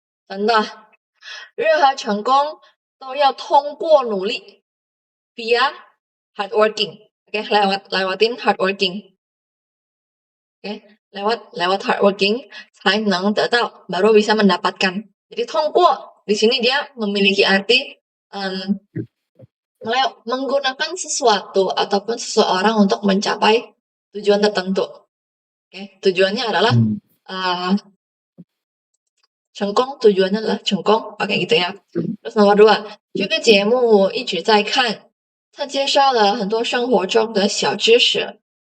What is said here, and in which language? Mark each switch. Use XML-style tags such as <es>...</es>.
<id>Contoh,</id> <zh>任何成功都要通过努力</zh> <en>via hard working.</en> <id>Oke, lewatin</id> <en>hard working.</en> <id>Oke, lewat</id> <en>hard working</en> <zh>才能得到</zh> <id>baru bisa mendapatkan. Jadi 通过 di sini dia memiliki arti menggunakan sesuatu ataupun seseorang untuk mencapai tujuan tertentu. Oke, tujuannya adalah uh, 成功, tujuannya adalah 成功. Oke, gitu ya. Terus nomor 2,</id> <zh>这个节目我一直在看，它介绍了很多生活中的小知识。</zh>